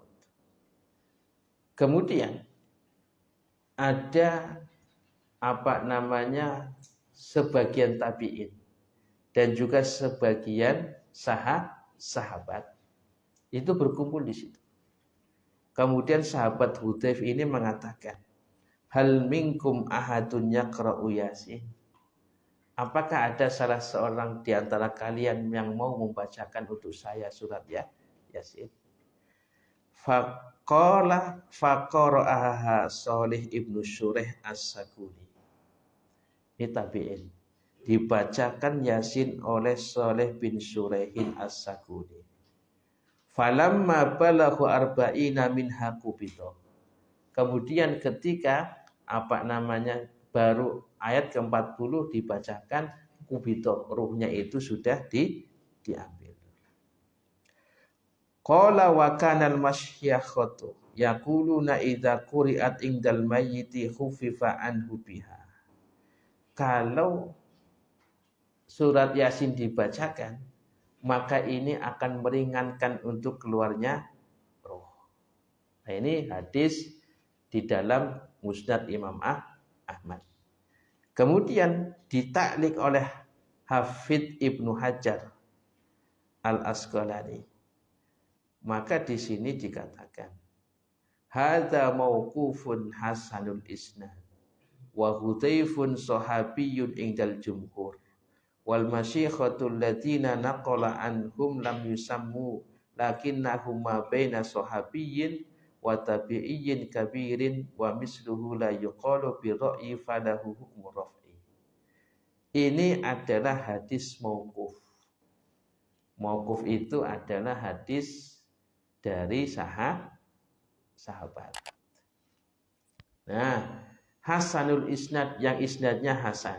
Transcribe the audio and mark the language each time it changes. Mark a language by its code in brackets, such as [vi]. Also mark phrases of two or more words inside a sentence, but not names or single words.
[id] Kemudian ada sebagian tabi'in dan juga sebagian sahabat itu berkumpul di situ. Kemudian sahabat Hudzaifah ini mengatakan, [ar] هل منكم أحد يقرأ يس? [id] Apakah ada salah seorang di antara kalian yang mau membacakan untuk saya surat Yasin? [ar] فقرأها صالح ابن شريح السكوني. [id] Ini tabi'in. Dibacakan Yasin oleh Shalih bin Syurehin as-Sakuni. [ar] فلما بلغ أربعين منها قبض. [id] Kemudian ketika baru ayat ke-40 dibacakan kubito, ruhnya itu sudah diambil. [ar] قال وكان المشيخة يقولون إذا قرئت عند الميت خفف عنه بها. [id] Kalau surat Yasin dibacakan, maka ini akan meringankan untuk keluarnya roh. Nah, ini hadis di dalam Musnad Imam Ahmad. Kemudian ditaklik oleh Hafidz Ibnu Hajar Al-Asqalani. Maka di sini dikatakan, [ar] هذا موقوف حسن الإسناد وحذيفة صحابي عند الجمهور والمشيخة الذين نقل عنهم لم يسموا لكنهم ما بين صحابي وتابعي كبير ومثله لا يقال بالرأي فله حكم الرفع. [id] Ini adalah hadis mauquf. Mauquf itu adalah hadis dari sahabat. Nah, [ar] حسن الإسناد, [id] yang isnadnya hasan.